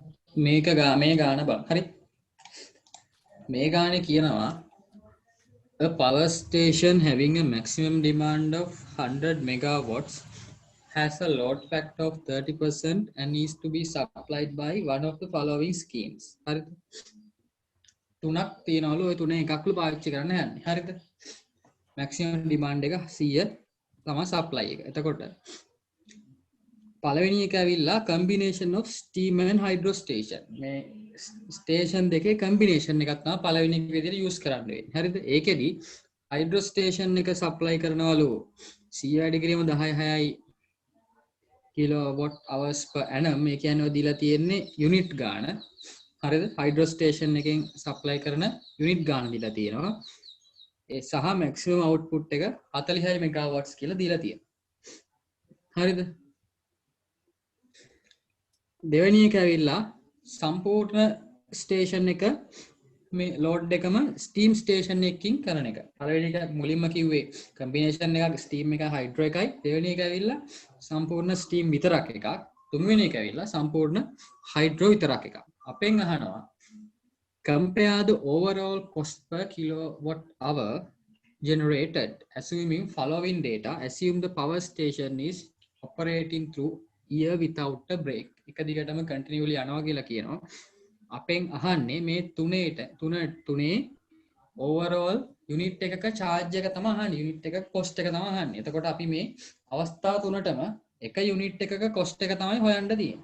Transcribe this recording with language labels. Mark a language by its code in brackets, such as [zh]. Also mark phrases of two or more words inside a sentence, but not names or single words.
[si] මේ ගාන බං හරි මේ ගානේ කියනවා [en] a power station having a maximum demand of 100 megawatts has a load factor of 30% and needs to be supplied by one of the following schemes. [si] හරිද? තුනක් තියනවලු ඔය තුනේ එකක්ලු පාවිච්චි කරන්න යන්නේ. හරිද? [en] maximum demand [si] එක 100 තමයි supply එක. එතකොට පළවෙනි එක ඇවිල්ලා [en] combination of steam and hydro station. [si] මේ ස්ටේෂන් දෙකේ combination එකක් තමයි පළවෙනි එක විදිහට use කරන්න වෙන්නේ. හරිද? ඒකෙදි [en] hydro station [si] එක supply කරනවලු 100 වැඩි කිරීම 10.6යි [en] kilowatt hours per annum. [si] මේ කියන්නේ ඔය දීලා තියෙන්නේ unit ගාන. හරිද? [en] hydro station [si] එකෙන් supply කරන unit ගාන දීලා තියෙනවා. ඒ සහ [en] maximum output [si] එක 46 megawatts කියලා දීලා තියෙනවා. හරිද? දෙවෙනි එක ඇවිල්ලා සම්පූර්ණ ස්ටේෂන් එක මේ ලෝඩ් එකම ස්ටීම් ස්ටේෂන් එකකින් කරන එක. පළවෙනි එක මුලින්ම කිව්වේ කම්බිනේෂන් එකක් ස්ටීම් එක හයිඩ්‍රෝ එකයි. දෙවෙනි එක ඇවිල්ලා සම්පූර්ණ ස්ටීම් විතරක් එකක්. තුන්වෙනි එක ඇවිල්ලා සම්පූර්ණ හයිඩ්‍රෝ විතරක් එකක්. අපෙන් අහනවා [en] compare the overall cost per kilowatt hour generated assuming following data. Assume the power station is operating through year without a break. [si] එක දිගටම continuously යනවා කියලා කියනවා. අපෙන් අහන්නේ මේ තුනේ [en] overall unit [si] එකක charge එක තමයි අහන්නේ. unit එකක cost එක තමයි අහන්නේ. එතකොට අපි මේ අවස්ථා තුනටම එක unit එකක cost එක තමයි හොයන්න තියෙන්නේ.